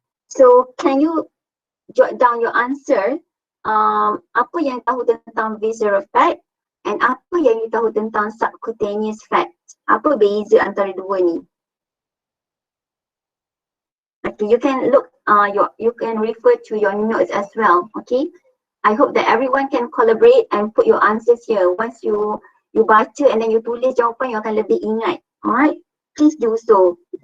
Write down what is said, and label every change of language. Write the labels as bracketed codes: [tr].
[en] So can you jot down your answer? [ms] Apa yang tahu tentang visceral fat and apa yang you tahu tentang subcutaneous fat? Apa beza antara dua ni? [en] Okay, you can look you can refer to your notes as well. Okay, I hope that everyone can collaborate and put your answers here. Once you [ms] baca [en] and then you [ms] tulis jawapan, you akan lebih ingat. [en] Alright, please do so.